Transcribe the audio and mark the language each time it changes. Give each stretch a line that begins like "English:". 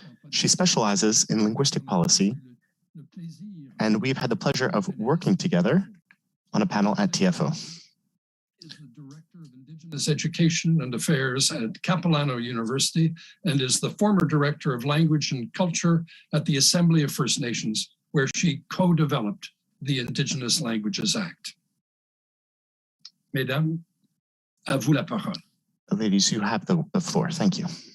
English: She specializes in linguistic policy, and we've had the pleasure of working together on a panel at TFO. Is the Director of Indigenous Education and Affairs at Capilano University and is the former Director of Language and Culture at the Assembly of First Nations, where she co-developed the Indigenous Languages Act.
French: Mesdames, à vous la parole.
English: Ladies, you have the floor. Thank you.